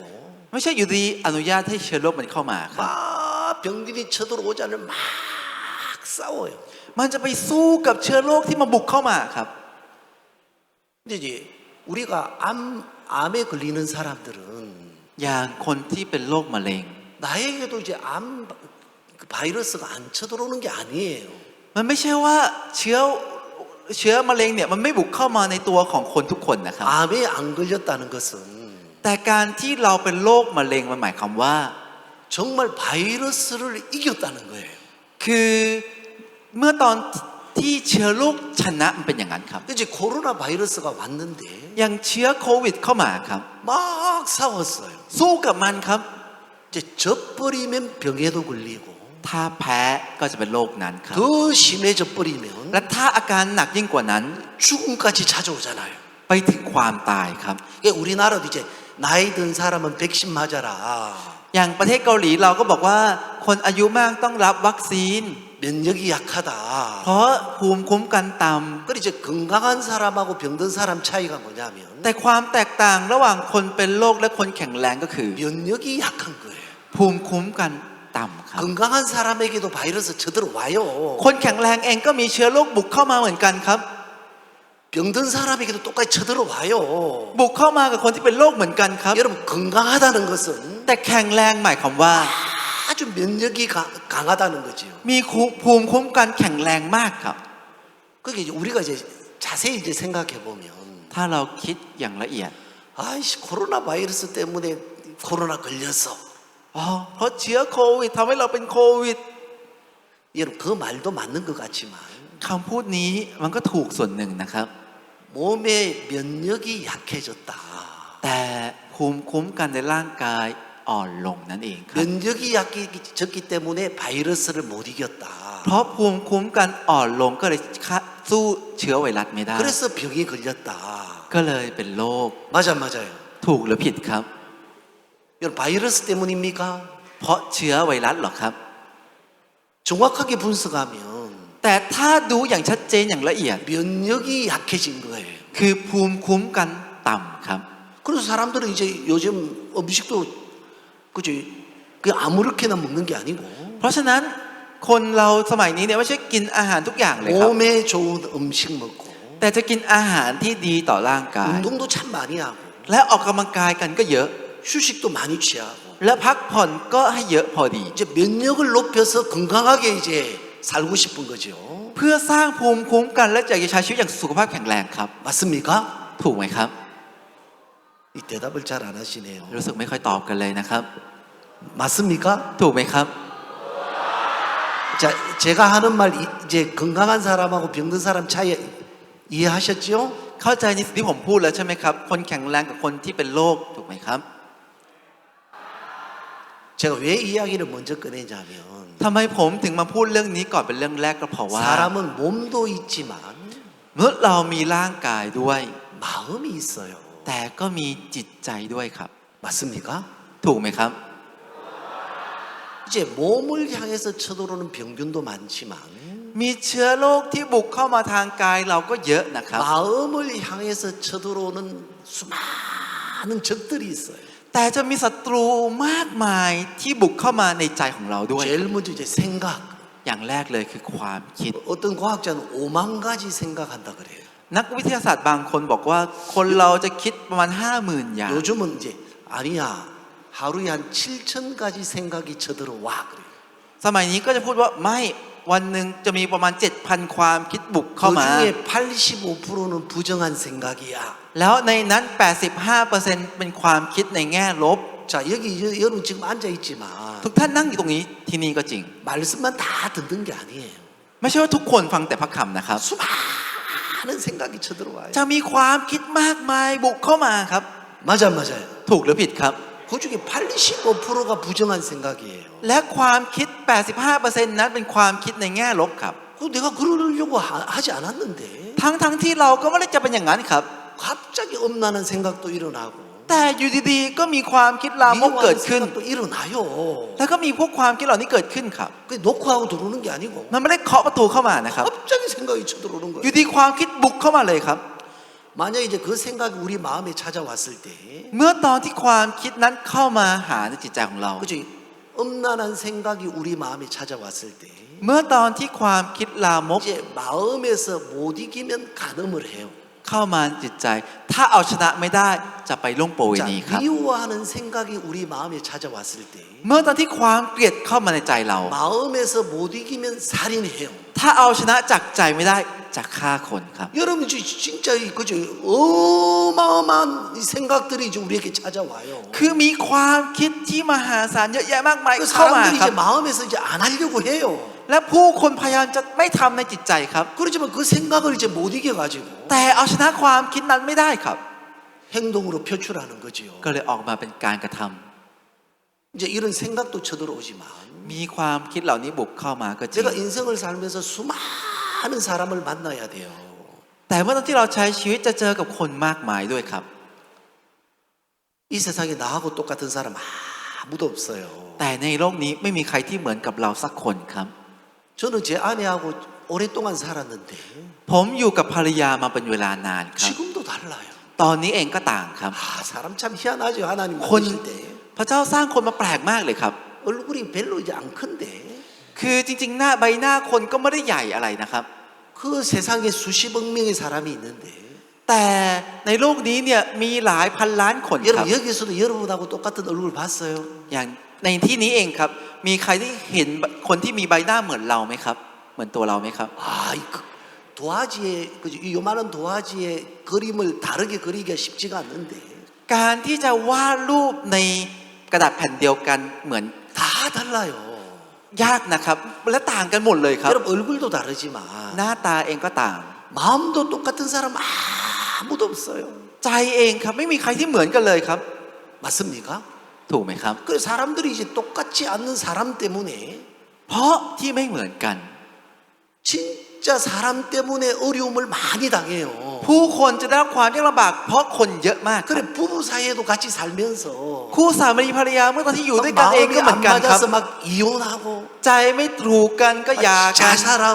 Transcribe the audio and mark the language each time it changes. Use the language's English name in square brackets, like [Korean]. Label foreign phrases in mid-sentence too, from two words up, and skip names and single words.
[Thai] ไม่ใช่อยู่ดีอนุญาตให้เชื้อโรคมันเข้ามาครับ [Korean] 막 병균이 쳐들어오자는 막 싸워요. [Thai] มันจะไปสู้กับเชื้อโรคที่มาบุกเข้ามาครับ [Korean] 근데 이제 우리가 암에 걸리는 사람들은 [Thai] อย่างคนที่เป็นโรคมะเร็ง [Korean] 나에게도 이제 암 바이러스가 안 쳐들어오는 게 아니에요. [Thai] มันไม่ใช่ว่าเชื้อมะเร็งเนี่ยมันไม่บุกเข้ามาในตัวของคนทุกคนนะครับ [Korean] 암에 안 걸렸다는 것은 [Thai] แต่การที่เราเป็นโรคมะเร็งมันหมายความว่า [Korean] 정말 바이러스를 이겼다는 거예요. [Thai] คือเมื่อตอนที่เชื้อโรคชนะมันเป็นอย่างนั้นครับ [Korean] 이제 코로나 바이러스가 왔는데 [Thai] อย่างเชื้อโควิดเข้ามาครับ [Korean] 막 싸웠어요. [Thai] สู้กับมันครับ [Korean] 이제 져버리면 병에도 걸리고 [Thai] ถ้าแพ้ก็จะเป็นโรคนั้นครับ [Korean] 더 심해져 버리면 [Thai] และถ้าอาการหนักยิ่งกว่านั้น [Korean] 죽음까지 찾아오잖아요. [Thai] ไปถึงความตายครับ [Korean] 그러니까 우리나라도 이제 나이 든 사람은 백신 맞아라. [Thai] อย่างประเทศเกาหลีเราก็บอกว่าคนอายุมากต้องรับวัคซีน [Korean] 면역이 약하다. [Thai] เพราะภูมิคุ้มกันต่ำ [Korean] 그리고 이제 건강한 사람하고 병든 사람 차이가 뭐냐면 [Thai] แต่ความแตกต่างระหว่างคนเป็นโรคและคนแข็งแรงก็คือ [Korean] 면역이 약한 거예요. [Thai] ภูมิคุ้มกันต่ำครับ [Korean] 건강한 사람에게도 바이러스 쳐들어와요. [Thai] คนแข็งแรงเองก็มีเชื้อโรคบุกเข้ามาเหมือนกันครับ [Korean] 병든 사람에게도 똑같이 쳐들어와요. [Thai] บุกเข้ามากับคนที่เป็นโรคเหมือนกันครับ [Korean] 여러분 건강하다는 것은 [Thai] แต่แข็งแรงหมายความว่า [Korean] 아주 면역이 강하다는 거지요. [Thai] มีภูมิคุ้มกันแข็งแรงมากครับ [Korean] 그게 이제 우리가 이제 자세히 이제 생각해 보면 [Thai] ถ้าเราคิดอย่างละเอียด [Korean] 아이씨 코로나 바이러스 때문에 코로나 걸렸어. [Thai] อ๋อเพราะเชื้อโควิดทำให้เราเป็นโควิด [Korean] 여러분 그 말도 맞는 것 같지만 [Thai] คำพูดนี้มันก็ถูกส่วนหนึ่งนะครับ [Korean] 몸의 면역이 약해졌다. [Thai] แต่ภูมิคุ้มกันในร่างกายอ่อนลงนั่นเองครับ [Korean] 면역이 약해졌기 때문에 바이러스를 못 이겼다. [Thai] เพราะภูมิคุ้มกันอ่อนลงก็เลยสู้เชื้อไวรัสไม่ได้ [Korean] 그래서 병이 걸렸다. [Thai] ก็เลยเป็นโรค [Korean] 맞아요. [Thai] ถูกหรือผิดครับ [Korean] 여러분 바이러스 때문입니까? [Thai] เพราะเชื้อไวรัสหรอครับ [Korean] 정확하게 분석하면 [Thai] แต่แต่ถ้าดูอย่างชัดเจนอย่างละเอียด [Korean] 면역이 약해진 거예요. [Thai] คือภูมิคุ้มกันต่ำครับ [Korean] 그래서 사람들은 이제 요즘 음식도 그죠? 그 아무렇게나 먹는 게 아니고 [Thai] เพราะฉะนั้นคนเราสมัยนี้เนี่ยไม่ใช่กินอาหารทุกอย่างเลยครับ [Korean] 몸에 좋은 음식 먹고 [Thai] แต่จะกินอาหารที่ดีต่อร่างกาย [Korean] 운동도 참 많이 하고 [Thai] และออกกำลังกายกันก็เยอะ [Korean] 휴식도 많이 취하고 [Thai] และพักผ่อนก็ให้เยอะพอดี [Korean] 이제 면역을 높여서 건강하게 이제 살고 싶은 거죠. [Thai] เพื่อสร้างภูมิคุ้มกันและอยากจะใช้ชีวิตอย่างสุขภาพแข็งแรงครับ [Korean] 맞습니까? [Thai] ถูกไหมครับ [Korean] 이 대답을 잘 안 하시네요. [Thai] รู้สึกไม่ค่อยตอบกันเลยนะครับ [Korean] 맞습니까? [Thai] ถูกไหมครับ [Korean] 자, 제가 하는 말 이제 건강한 사람하고 병든 사람 차이 이해하셨죠? [Thai] เข้าใจในสิ่งที่ผมพูดแล้วใช่ไหมครับ คนแข็งแรงกับคนที่เป็นโรคถูกไหมครับ [Korean] 제가 왜 이야기를 먼저 꺼내냐면 [Thai] ทำไมผมถึงมาพูดเรื่องนี้ก่อนเป็นเรื่องแรกก็เพราะว่า [Korean] 사람은 몸도 있지만 [Thai] เมื่อเรามีร่างกายด้วย [Korean] 마음이 있어요. [Thai] แต่ก็มีจิตใจด้วยครับ [Korean] 맞습니까? [Thai] ถูกไหมครับ [Korean] 이제 몸을 향해서 쳐들어오는 병균도 많지만 [Thai] มีเชื้อโรคที่บุกเข้ามาทางกายเราก็เยอะนะครับ [Korean] 마음을 향해서 쳐들어오는 수많은 적들이 있어요. [Thai] แต่จะมีศัตรูมากมายที่บุกเข้ามาในใจของเราด้วย [Korean] 제일 먼저 이제 생각. [Thai] อย่างแรกเลยคือความคิด [Korean] 어떤 과학자는 5만 가지 생각한다 그래요. [Thai] นักวิทยาศาสตร์บางคนบอกว่าคนเราจะคิดประมาณ 50,000 อย่าง [Korean] 요즘은 이제 아니야. 하루에 한 7천 가지 생각이 쳐들어와 그래요. [Thai] สมัยนี้ก็จะพูดว่าไม่วันหนึ่งจะมีประมาณ 7,000 ความคิดบุกเข้ามา [Korean] 그중에 85%는 부정한 생각이야. [Thai] แล้วในนั้น 85% เป็นความคิดในแง่ลบ [Korean] 자, 여기 여러분 지금 앉아 있지만 [Thai] ทุกท่านนั่งอยู่ตรงนี้ที่นี่ก็จริง [Korean] 말씀만 다 듣는 게 아니에요. [Thai] ไม่ใช่ว่าทุกคนฟังแต่พระคำนะครับ [Korean] 수많은 생각이 쳐들어와요. [Thai] จะมีความคิดมากมายบุกเข้ามาครับ [Korean] 맞아요. [Thai] ถูกหรือผิดครับ [Korean] 그중에 85%가 부정한 생각이에요. [Thai] และความคิด 85% นั้นเป็นความคิดในแง่ลบครับ [Korean] 그 내가 그러려고 하지 않았는데 [Thai] ทั้งที่เราก็ไม่ได้จะเป็นอย่างนั้นครับ [Korean] 갑자기 엄나는 생각도 일어나고 [Thai] แต่อยู่ดีๆก็มีความคิดลามกเกิ [Korean] 미워하는 [Thai] ดขึ้น [Korean] 생각도 일어나요. [Thai] แล้วก็มีพวกความคิดเหล่านี้เกิดขึ้นครับ [Korean] 그게 녹화하고 들어오는 게 아니고 [Thai] มันไม่ได้เคาะประตูเข้ามานะครับ [Korean] 갑자기 생각이 쳐들어오는 [Thai] อ [Korean] 거예요. [Thai] ยู่ดีความคิดบุกเข้ามาเลยครับ [Korean] 만약 이제 그 생각이 우리 마음에 찾아왔을 때 [Thai] เมื่อตอนที่ความคิดนั้นเข้ามาหาในจิตใจของเรา [Korean] 그죠? 엄난한 생각이 우리 마음에 찾아왔을 때 [Thai] เมื่อตอนที่ความคิดลามก [Korean] 이제 마음에서 못 이기면 간음을 해요. [Thai] เข้ามาในจิตใจ ถ้าเอาชนะไม่ได้จะไปล่วงประเว [Korean] 자, [Thai] ณีครับ [Korean] 미워하는 생각이 우리 마음에 찾아왔을 때 [Thai] เมื่อตอนที่ความเกลียดเข้ามาในใจเรา [Korean] 마음에서 못 이기면 살인해요. [Thai] ถ้าเอาชนะจากใจไม่ได้จะฆ่าคนครับ [Korean] 여러분 진짜 그죠? 어마어마한 이 생각들이 이제 우리에게 찾아와요. [Thai] คือมีความคิดที่มหาศาลเยอะแยะมากมาย [Korean] 그 [Thai] เข้ามา [Korean] 사람들이 [Thai] ครั [Korean] 이제 [Thai] บ [Korean] 마음에서 이제 안 하려고 해요. [Thai] และผู้คนพยายามจะไม่ทำในจิตใจครับ [Korean] 그렇지만 그 생각을 이제 못 이겨가지고 [Thai] แต่เอาชนะความคิดนั้นไม่ได้ครับ [Korean] 행동으로 표출하는 거지요. [Thai] ก็เลยออกมาเป็นการกระทำ [Korean] 이제 이런 생각도 쳐들어오지만 [Thai] มีความคิดเหล่านี้บุกเข้ามาก็จริง [Korean] 제가 인생을 살면서 수많은 사람을 만나야 돼요. [Thai] แต่เมื่อตอนที่เราใช้ชีวิตจะเจอกับคนมากมายด้วยครับ [Korean] 이 세상에 나하고 똑같은 사람 아무도 없어요. [Thai] แต่ในโลกนี้ไม่มีใครที่เหมือนกับเราสักคนครับ [Korean] 저는 제 아내하고 오랫동안 살았는데 [Thai] ผมอยู่กับภรรยามาเป็นเวลานานครับ [Korean] 지금도 달라요. [Thai] ตอนนี้เองก็ต่างครับ [Korean] 사람 참 희한하죠. 하나님 혼- 만드실 때 [Thai] พระเจ้าสร้างคนมาแปลกมากเลยครับ [Korean] 얼굴이 별로 이제 안 큰데 [Thai] คือจริงๆหน้าใบหน้าคนก็ไม่ได้ใหญ่อะไรนะครับ [Korean] 그 세상에 수십억 명의 사람이 있는데 [Thai] แต่ในโลกนี้เนี่ยมีหลายพันล้านคนครับ [Korean] 여러분 여기서도 여러분하고 똑같은 얼굴 봤어요? [Thai] อย่างในที่นี้เองครับ มีใครที่เห็นคนที่มีใบหน้าเหมือนเราไหมครับ เหมือนตัวเราไหมครับ [Korean] 이 도화지에 그죠? 이 요만한 도화지에 그림을 다르게 그리기가 쉽지가 않는데 [Thai] การที่จะวาดรูปในกระดาษแผ่นเดียวกันเหมือน [Korean] 다 달라요. [Thai] ยากนะครับและต่างกันหมดเลยครับ [Korean] 여러분 얼굴도 다르지만 [Thai] หน้าตาเองก็ต่าง [Korean] 마음도 똑같은 사람 아무도 없어요. [Thai] ใจเองครับไม่มีใครที่เหมือนกันเลยครับ [Korean] 맞습니까? [Thai] ถูกไหมครับ [Korean] 그 사람들이 이제 똑같지 않는 사람 때문에 [Thai] เพราะที่ไม่เหมือนกัน [Korean] 진짜 진짜 사람 때문에 어려움을 많이 당해요. [Thai] ผู้คนจะได้รับความยากลำบากเพราะคนเยอะมากครับ [Korean] 그래 부부 사이에도 같이 살면서 [Thai] คู่สามีภรรยาเมื่อตอนที่อยู่ด้วยกัน [Korean] 막 [Thai] เองก็ [Korean] 마음이 [Thai] เหมือน [Korean] 안 [Thai] กันครับ [Korean] 맞아서 막 이혼하고 [Thai] ใจไม่ถูกกันก็หย่ากัน [Korean] 자살하고